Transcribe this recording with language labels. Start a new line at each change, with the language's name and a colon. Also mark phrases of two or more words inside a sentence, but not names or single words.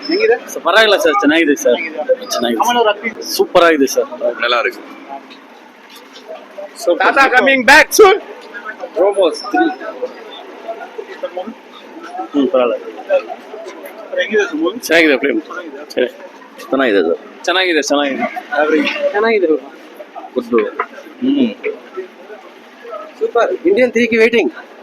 Kannada: ಹೇಗಿದೆ? ಪರವಾಗಿಲ್ಲ ಸರ್, ಚೆನ್ನಾಗಿದೆ ಸರ್, ಚೆನ್ನಾಗಿದೆ, ಸೂಪರ್ ಆಗಿದೆ ಸರ್,
Tamil: நல்லா இருக்கு.
English: Tata coming back soon.
Kannada: ರೋಬೋಸ್ 3 ಪರವಾಗಿಲ್ಲ, ಹೆಂಗಿದೆ ಮೂವಿ? ಚೆನ್ನಾಗಿದೆ ಫಿಲ್ಮ್, ಚೆನ್ನಾಗಿದೆ ಸರ್, ಚೆನ್ನಾಗಿದೆ ಚೆನ್ನಾಗಿದೆ ಗುಡ್. ಸೂಪರ್. ಇಂಡಿಯನ್ 3 ಗೆ ವೇಟಿಂಗ್.